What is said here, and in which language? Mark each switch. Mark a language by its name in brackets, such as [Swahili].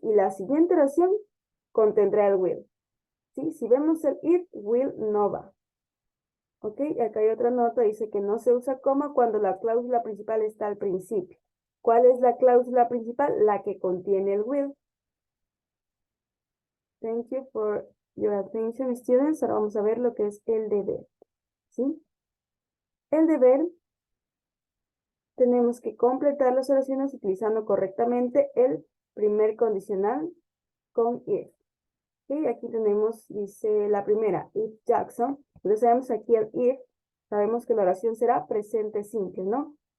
[Spanish] Y la siguiente oración contendrá el will. ¿Sí? Si vemos el if, will no va. ¿Ok? Acá hay otra nota, dice que no se usa coma cuando la cláusula principal está al principio. ¿Cuál es la cláusula principal? La que contiene el will. [English] Thank you for your attention, students. [Spanish] Ahora vamos a ver lo que es el deber. ¿Sí? El deber, tenemos que completar las oraciones utilizando correctamente el primer condicional con if. ¿Sí? Aquí tenemos, dice la primera, if Jackson. Entonces sabemos aquí el if, sabemos que la oración será presente simple, ¿no?